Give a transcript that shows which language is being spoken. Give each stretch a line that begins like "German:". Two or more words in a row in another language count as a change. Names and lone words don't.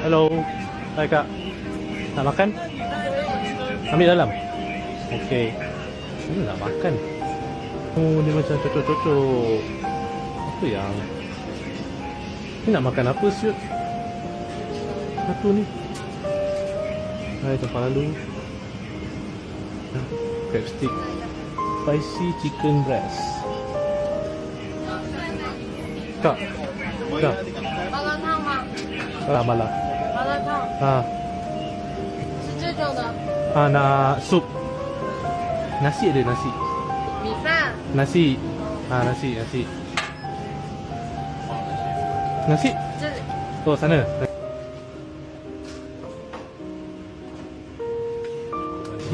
Malay: Hello. Hai kak. Nak makan? Ambil dalam. Okey. Ini nak makan. Oh, ni macam cocok-cocok. Apa yang? Ni nak makan apa siut? Satu ni. Hai, tempat lalu.
English: Crab stick. Spicy chicken breast.
Malay: Kak. Kak.
Chinese: 麻辣烫吗？
Malay: Malah.
Chinese: 麻辣烫 Ah, 是这种的，
Malay: nak sup. Nasi ada nasi.
Chinese: 米饭
Malay: Nasi. Nasi. Nasi.
Chinese: 这里
Malay: Oh, sana. Nasi.